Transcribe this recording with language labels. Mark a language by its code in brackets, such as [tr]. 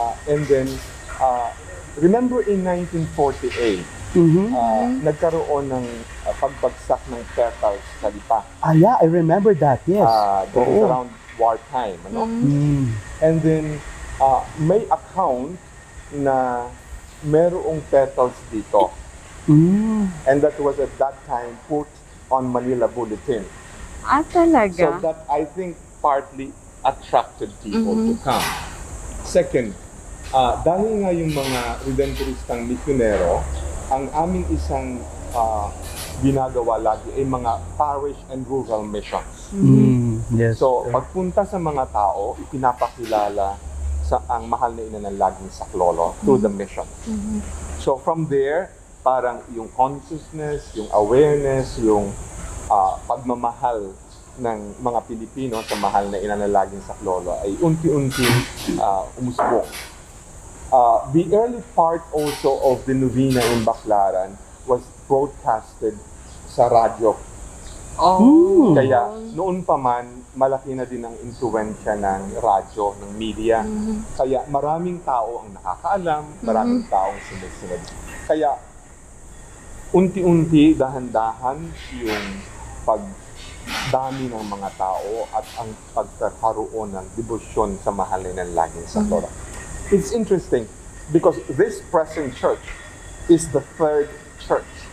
[en] And then, remember in 1948, [tl] nagkaroon ng pagbagsak ng petals sa Lipa. [en] Yeah, I remember that, yes. That was around wartime. [tl] Ano? [en] And then, [tl] may account na merong petals dito. [en] And that was at that time put on Manila Bulletin. [tl] Talaga? [en] So that, I think, partly attracted people to come. [tl] Second, dahil nga yung mga Redemptoristang misyonero, ang aming isang ginagawa lagi ay mga [en] parish and rural missions. Yes. [tl] So, pagpunta sa mga tao, ipinapakilala sa ang mahal na ina ng laging saklolo [en] through the mission. [tl] So, from there, parang yung consciousness, yung awareness, yung pagmamahal ng mga Pilipino sa mahal na ina ng laging saklolo ay unti-unting umusbong. [en] The early part also of the novena in Baclaran was broadcasted [tl] sa radyo [en] Oh. [tl] Kaya noon pa man, malaki na din ang influensya ng radyo, ng media. Kaya maraming tao ang nakakaalam, maraming tao ang sumusunod. Kaya unti-unti, dahan-dahan yung pagdami ng mga tao at ang pagkakaroon ng debosyon sa mahal ng langit sa Torah. [en] It's interesting because this present church is the third church.